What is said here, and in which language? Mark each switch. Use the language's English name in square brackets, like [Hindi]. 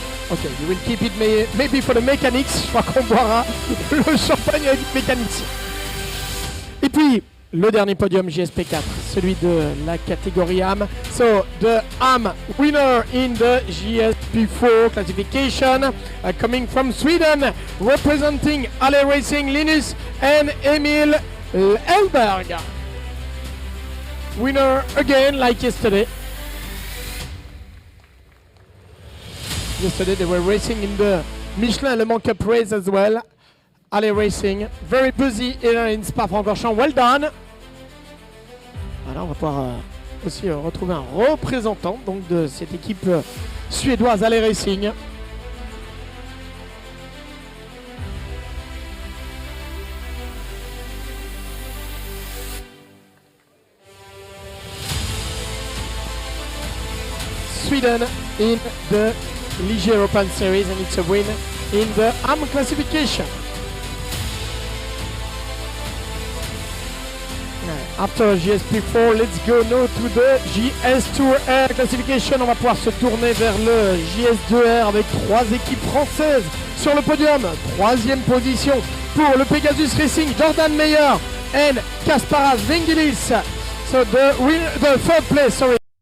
[English] Ok, you will keep it maybe for the mechanics. [French] Je crois qu'on boira le champagne avec mécanics. Et puis, le dernier podium GSP4, celui de la catégorie AM. [English] So, the AM winner in the GSP4 classification, coming from Sweden, representing Ale Racing, Linus and Emil Elberg. Winner again, like yesterday. Yesterday they were racing in the Michelin Le Mans Cup race as well. Ale Racing, very busy here in Spa-Francorchamps. Well done. [French] Alors on va pouvoir aussi retrouver un représentant donc de cette équipe suédoise Ale Racing. [English] Sweden in the Ligier European Series, and it's a win in the AM classification. After JS P4, let's go now to the JS2 R classification. [French] On va pouvoir se tourner vers le JS2 R avec 3 équipes françaises sur le podium. 3e position pour le Pegasus Racing, Jordan Meyer and Kasparas Vingilis. [English] So the 3rd place, sorry.